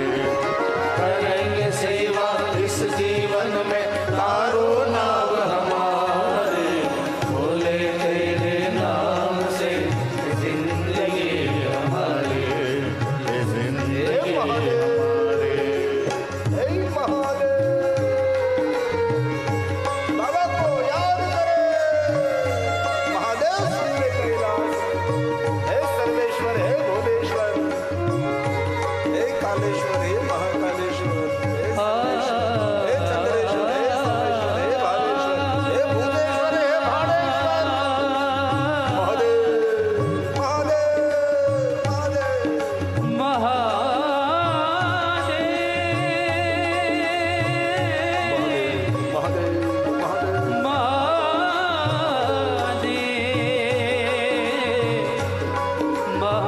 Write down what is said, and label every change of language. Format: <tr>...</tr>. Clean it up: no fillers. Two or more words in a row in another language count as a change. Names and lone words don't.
<hi>करेंगे सेवा इस जीवन में तारो नाम हमारे, बोले तेरे नाम से ये जिंदगी हमारी, ये जिंदगी हमारे। हे महादेव, बाबा को याद करे। महादेव सुन ले कैलाश। हे सर्वेश्वर, हे भोलेश्वर, हे कालेश्वर, हे महाकालेश्वर, हे सर्वेश्वर, हे चंद्रेश्वर, हे सर्वेश्वर, हे भावेश्वर, हे भूतेश्वर, हे भाणेश्वर। महादेव, महादेव, महादेव। महादेव महादेव, महादेव,</hi>